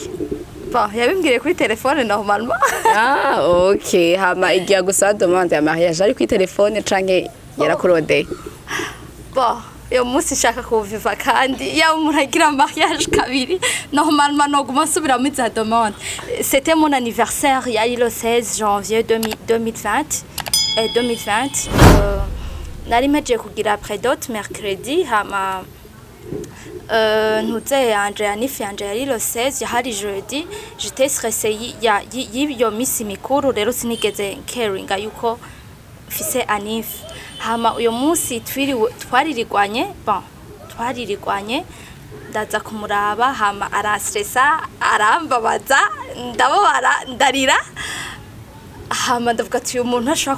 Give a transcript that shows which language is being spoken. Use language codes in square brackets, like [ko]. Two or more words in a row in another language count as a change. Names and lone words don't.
[rn] Bon, yabimbwiriye kuri telefone normalement. Okay, hama igiye gusa demande ya mariage ari kuri telefone canke yarakurode. Bon, yo musi shaka kuviva kandi ya umuntu agira mariage kabiri normalement no guma subira muri za demande. [fr] C'était mon anniversaire, il y a le 16 janvier 2020. [rn] Nari meje kugira après dot mercredi hama ntuze yanje yanifi yanje yari le 16 yahari jeudi [fr] j'étais stressée [rn] yo misi mikuru rero sinigeze caringa yuko fise anif hama uyo munsi twaririrwanye ndaza kumuraba hama arastressa arambabaza ndababara ndarira hama ndavuga ati uyu muntu ashobora